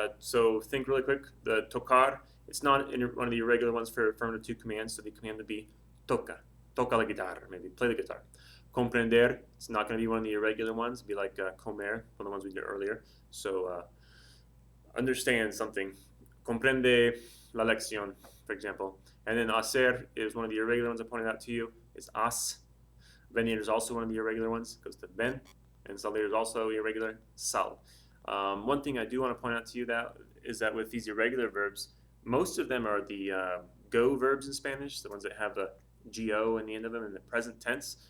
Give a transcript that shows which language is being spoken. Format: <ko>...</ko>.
<en>So think really quick. The tocar, it's not one of the irregular ones for affirmative to commands, so the command would be</en> <es>toca la guitarra,</es> <en>maybe play the guitar. Comprender, it's not going to be one of the irregular ones. It'd be like comer, one of the ones we did earlier. So understand something.</en> <es>Comprende la lección,</es> <en>for example. And then hacer is one of the irregular ones I pointed out to you. It's haz. Venir is also one of the irregular ones. It goes to ven. And salir is also irregular. Sal. One thing I do want to point out to you is that with these irregular verbs, most of them are the go verbs in Spanish, the ones that have the go in the end of them in the present tense.</en>